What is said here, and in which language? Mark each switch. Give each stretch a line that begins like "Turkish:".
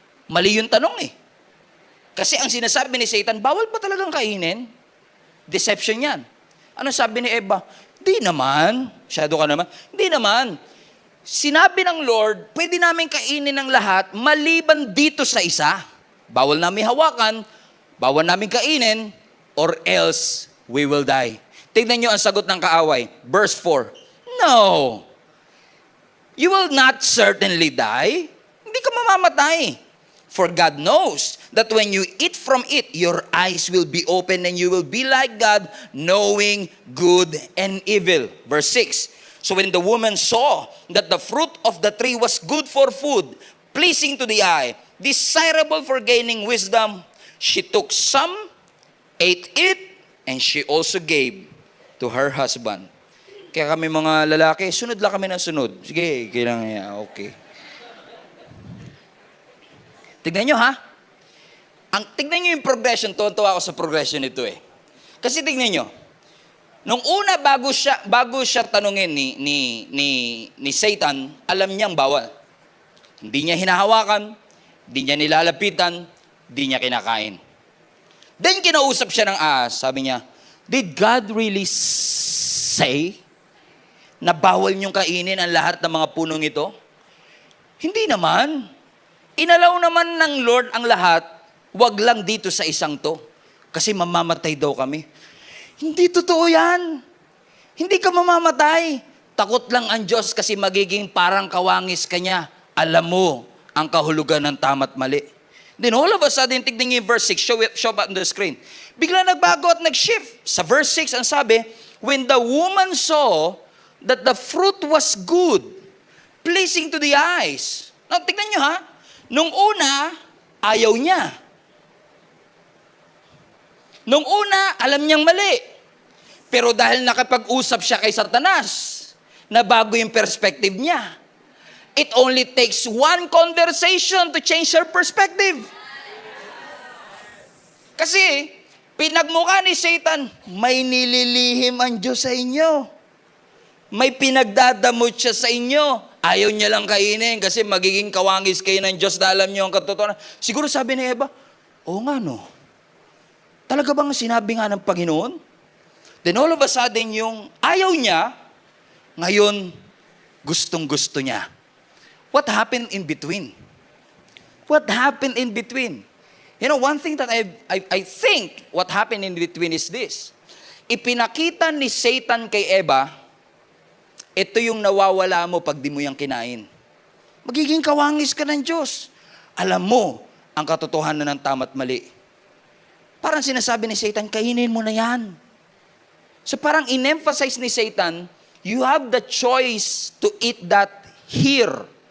Filipino: Mali yung tanong eh. Kasi ang sinasabi ni Satan, bawal pa talagang kainin. Deception yan. Ano sabi ni Eva? Di naman. Masyado ka naman. Di naman. Sinabi ng Lord, pwede namin kainin ng lahat maliban dito sa isa. Bawal namin hawakan, bawal namin kainin,
English: or else we will die.
Filipino: Tignan nyo ang sagot ng kaaway.
English: Verse 4. No. You will not certainly die.
Filipino: Hindi ka mamamatay.
English: For God knows that when you eat from it, your eyes will be open and you will be like God, knowing good and evil. Verse 6. So when the woman saw that the fruit of the tree was good for food, pleasing to the eye, desirable for gaining wisdom, she took some, ate it, and she also gave to her husband.
Filipino: Kaya kami mga lalaki, sunod lang kami ng sunod. Sige, kailangan niya, okay. Tignan nyo ha. Tignan nyo yung progression. Tuwa ako sa progression nito eh. Kasi tignan nyo. Nung una, bago siya tanungin ni Satan, alam niyang bawal. Hindi niya hinahawakan, hindi niya nilalapitan, hindi niya kinakain. Then kinausap siya ng ahas. Sabi niya,
English: did God really say
Filipino: na bawal niyong kainin ang lahat ng mga punong ito? Hindi naman. Inalaw naman ng Lord ang lahat, wag lang dito sa isang to. Kasi mamamatay daw kami. Hindi totoo yan. Hindi ka mamamatay. Takot lang ang Diyos kasi magiging parang kawangis ka niya. Alam mo ang kahulugan ng tama't mali.
English: Then all of a sudden,
Filipino: tignan niyo yung
English: verse 6. Show up on the screen.
Filipino: Bigla nagbago at nag-shift. Sa verse 6, ang sabi,
English: when the woman saw that the fruit was good, pleasing to the eyes.
Filipino: Now, tignan niyo ha. Nung una, ayaw niya. Nung una, alam niyang mali. Pero dahil nakapag-usap siya kay Satanas, nabago yung perspective niya.
English: It only takes one conversation to change her perspective.
Filipino: Kasi, pinagmukha ni Satan, may nililihim ang Diyos sa inyo. May pinagdadamot siya sa inyo. Ayaw niya lang kainin kasi magiging kawangis kayo ng Diyos na alam niyo ang katotohanan. Siguro sabi ni Eva, oo nga no. Talaga bang sinabi nga ng Panginoon?
English: Then all of a sudden,
Filipino: yung ayaw niya, ngayon, gustong-gusto niya.
English: What happened in between? What happened in between? You know, one thing that I think what happened in between is this.
Filipino: Ipinakita ni Satan kay Eva, ito yung nawawala mo pag di mo yung kinain. Magiging kawangis ka ng Diyos. Alam mo ang katotohanan ng tama't mali. Parang sinasabi ni Satan, kainin mo na yan. So parang in-emphasize ni Satan,
English: you have the choice to eat that here.